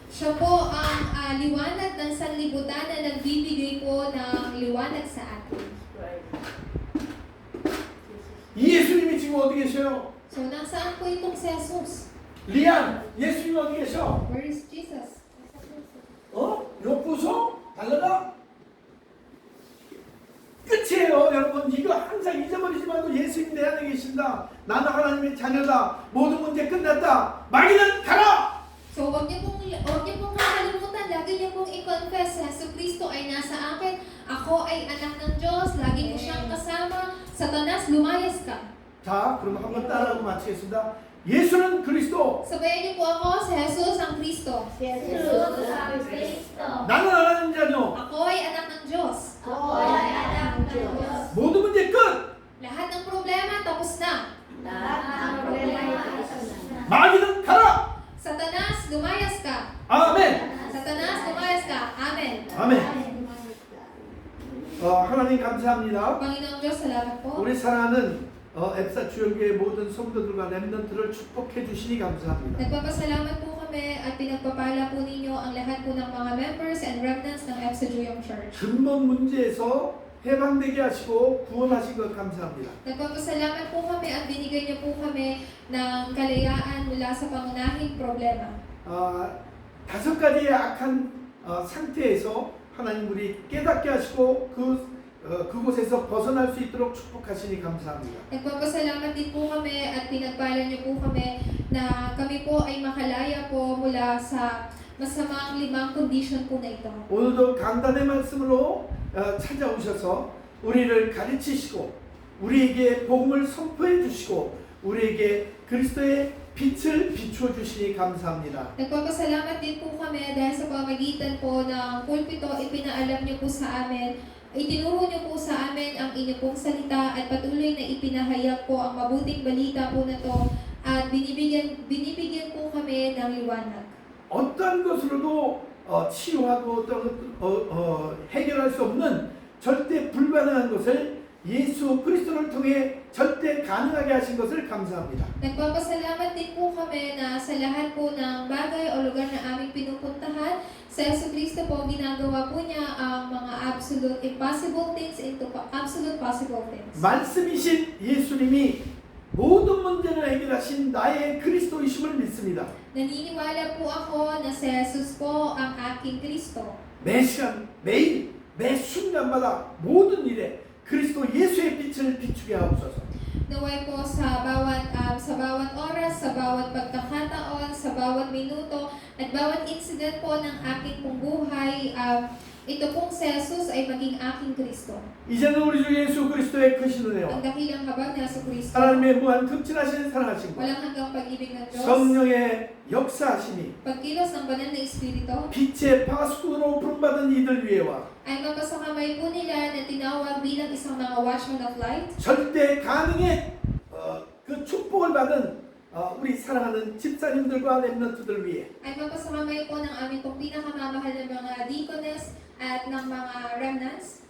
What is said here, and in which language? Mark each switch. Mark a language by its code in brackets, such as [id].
[tl] Siya po ang liwanag ng sanlibutan na nagbibigay po ng liwanag sa atin. [en] Right. [ko] 이 예수님이 지금 어디 계셔요? [tl] So, nasaan po itong si Jesus? [ko] 리안, 예수님 어디 계셔? [en] Where is Jesus? [ko] 요 부서? 달라가? 끝이에요, 여러분. 이거 항상 잊어버리지 말고 예수님 내 안에 계신다. 나는 하나님의 자녀다. 모든 문제 끝났다. 마귀는 가라! [tl] So, wag niyo pong kakalimutan. Lagi niyo pong i-confess, Jesucristo ay nasa akin. Ako ay anak ng Diyos. Lagi ko siyang kasama. Satanas, lumayas ka. [ko] 자, 그럼 한번 따라하고 마치겠습니다. 예수는 그리스도. [tl] Sabayan niyo po ako, si Jesus ang Kristo. Jesus ang Kristo. [ko] 나는 하나님 자녀. [tl] Ako ay anak ng Diyos. Ako ay anak ng Diyos. [ko] 모든 문제 끝. [tl] Lahat ng problema tapos na. Lahat ng problema ay tapos na. [ko] 마귀는 가라. [tl] Satanas, lumayas ka. [ko] 아멘. [tl] Satanas, lumayas ka. Amen. [ko] 아멘. 하나님 감사합니다. [tl] Panginoong Diyos, salamat po. [ko] 우리 사랑하는 앱사 주영교회 모든 성도들과 렘넌트를 축복해 주시니 감사합니다. [tl] Nagpapasalamat po kami kami at pinagpapala po ninyo ang lahat po ng mga [en] members and remnants [tl] ng EPSA Juyong Church. [ko] 근본 문제에서 해방되게 하시고 구원하신 것 감사합니다. [tl] Nagpapasalamat po kami at binigay niyo po kami ng kalayaan mula sa pangunahing problema. [ko] 5가지의 악한 상태에서 하나님 우리 깨닫게 하시고 그곳에서 벗어날 수 있도록 축복하시니 감사합니다. [tl] Nagpapasalamat din po kami at pinagpala niyo po kami na kami po ay makalaya po mula sa masamang 5 condition po na ito. [ko] 오늘도 강단의 말씀으로 찾아오셔서 우리를 가르치시고 우리에게 복음을 선포해 주시고 우리에게 그리스도의 빛을 비추어 주시니 감사합니다. [tl] Nagpapasalamat din po kami dahil sa pamagitan po ng pulpito, ipinaalam niyo po sa amin, itinuro niyo po sa amin ang inyong pong salita at patuloy na ipinahayag po ang mabuting balita po na to at binibigyan po kami ng liwanag. [ko] 어떤 것으로도 치유하고 해결할 수 없는 절대 불가능한 것을 예수 그리스도를 통해 절대 가능하게 하신 것을 감사합니다. [tl] Nagpapasalamat din po kami na sa lahat po ng bagay o lugar na aming pinupuntahan, sa Yesu Cristo po ginagawa po niya ang mga [en] absolute impossible things into absolute possible things. [ko] 말씀이신 예수님이 모든 문제를 해결하신 나의 그리스도이심을 믿습니다. [tl] Naniniwala po ako na si Jesus po ang aking Kristo. [ko] 매 시간, 매일, 매 순간마다 모든 일에 그리스도 예수의 빛을 비추게 하옵소서. [tl] Naway po sa bawat oras, sa bawat pagkakataon, sa bawat minuto, at bawat incident po ng aking pong buhay, ito pong si Jesus ay maging aking Kristo. [ko] 이제는 우리 주 예수 그리스도의 크신 [tl] Ang [ko] 은혜와 [tl] dakilang habag na sa Kristo, [ko] 하나님의 무한 극진하신 사랑하심과 [tl] walang hanggang pag-ibig ng Diyos, [ko] 성령의 역사하심이 [tl] pagkilos ng banal na Espiritu, [ko] 빛의 파수꾼으로 부름받은 이들 위에와 [tl] ay mapasakamay po nila na tinawag bilang isang mga [en] watchman of light, [ko] 절대 가능의 그 축복을 받은 우리 사랑하는 집사님들과 렘넌트들 위해 [tl] ay mapasakamay po ng aming pong pinakamamahal na mga deaconess at ng mga remnants,